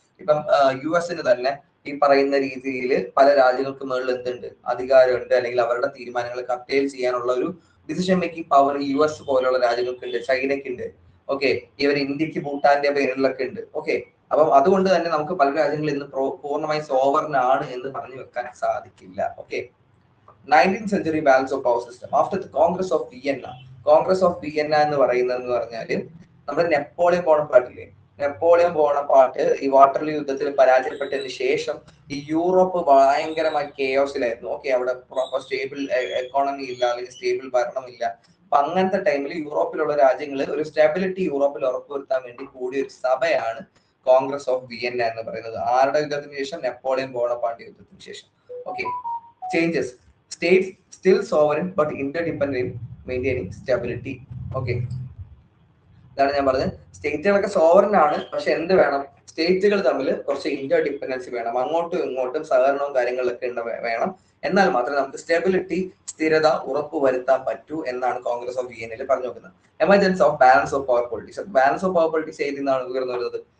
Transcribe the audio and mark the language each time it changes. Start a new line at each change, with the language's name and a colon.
Malayalam: ഇപ്പം US തന്നെ ഈ പറയുന്ന രീതിയിൽ പല രാജ്യങ്ങൾക്ക് മുകളിൽ എന്തുണ്ട്, അധികാരമുണ്ട്, അല്ലെങ്കിൽ അവരുടെ തീരുമാനങ്ങൾ കർട്ടേൽ ചെയ്യാനുള്ള ഡിസിഷൻ മേക്കിംഗ് പവർ US പോലുള്ള രാജ്യങ്ങൾക്കുണ്ട്, ചൈനയ്ക്കുണ്ട്. ഓക്കെ, ഇവർ ഇന്ത്യക്ക് ഭൂട്ടാന്റെ പേരിലൊക്കെ ഉണ്ട്. ഓക്കെ, അപ്പം അതുകൊണ്ട് തന്നെ നമുക്ക് പല രാജ്യങ്ങളിൽ ഇന്ന് പൂർണ്ണമായി സോവറിൻ ആണ് എന്ന് പറഞ്ഞു വെക്കാൻ സാധിക്കില്ല.
English: Okay, 19th century balance of power system after the Congress of Vienna.
Malayalam: Congress of Vienna എന്ന് പറയുന്നത് പറഞ്ഞാല് നമ്മുടെ നെപ്പോളിയൻ ബോണപ്പാർട്ടില്ലേ, നെപ്പോളിയൻ ബോണപ്പാർട്ട് ഈ വാട്ടർലൂ യുദ്ധത്തിൽ പരാജയപ്പെട്ടതിന് ശേഷം ഈ യൂറോപ്പ് ഭയങ്കരമായി കെയോസിലായിരുന്നു. ഓക്കെ, അവിടെ പ്രോപ്പർ സ്റ്റേബിൾ എക്കോണമി ഇല്ല, അല്ലെങ്കിൽ സ്റ്റേബിൾ ഭരണമില്ല. അപ്പൊ അങ്ങനത്തെ ടൈമിൽ യൂറോപ്പിലുള്ള രാജ്യങ്ങൾ ഒരു സ്റ്റെബിലിറ്റി യൂറോപ്പിൽ ഉറപ്പുവരുത്താൻ വേണ്ടി കൂടിയ ഒരു സഭയാണ് കോൺഗ്രസ് ഓഫ് വിയന്ന എന്ന് പറയുന്നത്. ആരുടെ യുദ്ധത്തിന് ശേഷം? നെപ്പോളിയൻ ബോണപ്പാർട്ട് യുദ്ധത്തിന് ശേഷം.
English: Okay, changes states still sovereign but interdependent in maintaining stability.
Malayalam: Okay, ഇതാണ് ഞാൻ പറഞ്ഞത്. സ്റ്റേറ്റുകളൊക്കെ സോവറിൻ ആണ്, പക്ഷെ എന്ത് വേണം? സ്റ്റേറ്റുകൾ തമ്മിൽ കുറച്ച് ഇന്റർഡിപെൻഡൻസി വേണം, അങ്ങോട്ടും ഇങ്ങോട്ടും സഹകരണവും കാര്യങ്ങളൊക്കെ വേണം. എന്നാൽ മാത്രമേ നമുക്ക് സ്റ്റെബിലിറ്റി, സ്ഥിരത ഉറപ്പുവരുത്താൻ പറ്റൂ എന്നാണ് കോൺഗ്രസ് ഓഫ് വിയന്നയിൽ പറഞ്ഞു നോക്കുന്നത്.
English: Emergence of balance of power politics. Balance of power politics
Malayalam: ഏതിൽ നിന്നാണ് ഉയർന്നു വരുന്നത്?